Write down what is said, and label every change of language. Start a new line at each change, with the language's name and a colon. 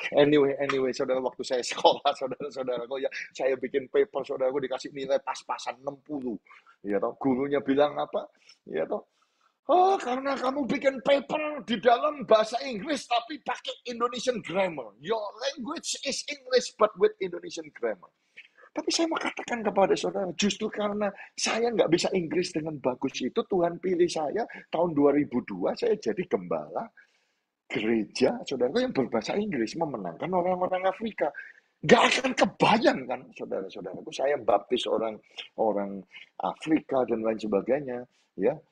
Indonesian: Anyway, saudara, waktu saya sekolah, saudara-saudara, kok ya, saya bikin paper, saudara, dikasih nilai pas-pasan 60. Ya toh, gurunya bilang apa? Ya toh, oh, karena kamu bikin paper di dalam bahasa Inggris tapi pakai Indonesian grammar.
English: Your language is English but with Indonesian grammar.
Indonesian: Tapi saya mau katakan kepada saudara, justru karena saya nggak bisa Inggris dengan bagus itu, Tuhan pilih saya tahun 2002, saya jadi gembala gereja, saudara, yang berbahasa Inggris, memenangkan orang-orang Afrika. Nggak akan kebayang kan, saudara-saudaraku, saya baptis orang Afrika dan lain sebagainya, ya.